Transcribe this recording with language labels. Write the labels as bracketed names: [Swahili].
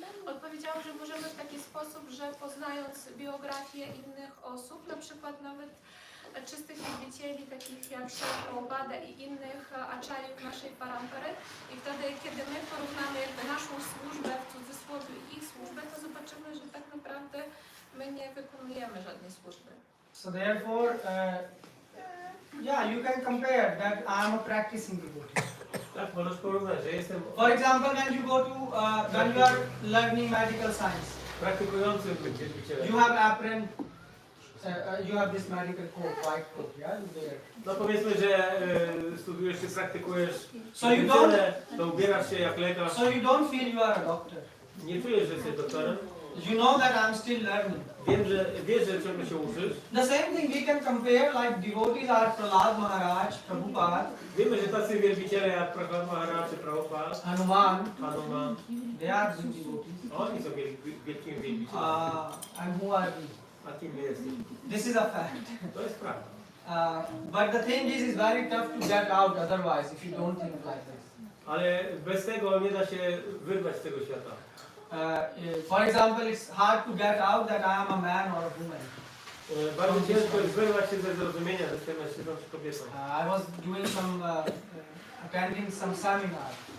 [Polish] Odpowiedziałam, że możemy w taki sposób, że poznając biografię innych osób, na przykład nawet czystych wielbicieli, takich jak Srila Prabhupada i innych aczariów naszej parampary, i wtedy, kiedy my porównamy jakby naszą służbę, w cudzysłowie, ich służbę, to zobaczymy, że tak naprawdę my nie wykonujemy żadnej służby. [English] So therefore, yeah, you can compare that I am a practicing devotee. [Polish] Tak, możesz porównać, że jestem [English] For example, when you go to, when you are learning medical science, [Polish] praktykującym wielbicielem. [English] you have apron, you have this medical coat, white coat, yeah, you wear. [Polish] No powiedzmy, że studiujesz czy praktykujesz [English] So you [Polish] medycynę, to ubierasz się jak lekarz. [English] So you don't feel you are a doctor. [Polish] Nie czujesz, że jesteś doktorem. [English] You know that I am still learning. [Polish] Wiesz, że czego się uczysz. [English] The same thing we can compare, like devotees are Prahlad Maharaj, Prabhupada, [Polish] Wiemy, że tacy wielbiciele jak Prahlad Maharaj czy Prabhupada, [English] Hanuman, [Polish] Hanuman, [English] they are good devotees. [Polish] oni są wielkimi wielbicielami. [English] And who are we? [Polish] A kim my jesteśmy? [English] This is a fact. [Polish] To jest prawda. [English] But the thing is, it's very tough to get out otherwise if you don't think like this. [Polish] Ale bez tego nie da się wyrwać z tego świata. [English] For example, it's hard to get out that I am a man or a woman. [Polish] Bardzo ciężko jest wyrwać się ze zrozumienia, że jestem mężczyzną czy kobietą. [English] I was doing some, attending some seminar,